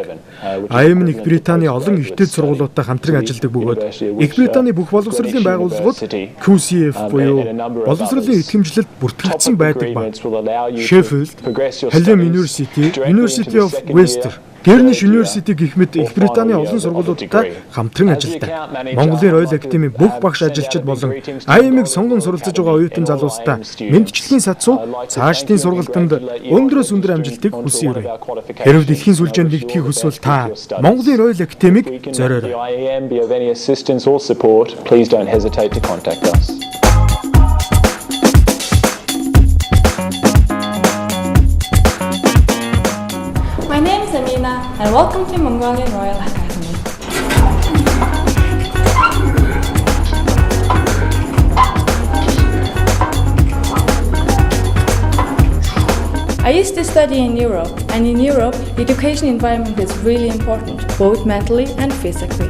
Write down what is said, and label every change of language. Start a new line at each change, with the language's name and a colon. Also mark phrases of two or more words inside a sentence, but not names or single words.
Mongolian: IAM нь Их Британий олон ихтэй сургуулиудтай хамтран ажилладаг бөгөөд Их Британий бүх боловсролын байгууллагууд QCF буюу боловсролын итгэмжлэлд бүртгэгдсэн байдаг ба Sheffield, Hallam University, University of Western, Greenwich University гэх мэт Их Британий олон сургуулиудтай хамтран ажилладаг. Монголын Royal Academy бүх багш ажилчид болон IAM-ыг сонгон суралцж байгаа оюутан залуустаа мэндчилгийн сацуу цаашдын сургалтанд өндрөөс өндөр амжилтыг хүсье. Хэрв дэлхийн сүлжээнд нэгдэхийг хүсвэл та Монголын Royal Academy-г зориорой.
English: My name is Amina and welcome to Mongolian Royal Academy. I used to study in Europe, and in Europe, the education environment is really important, both mentally and physically.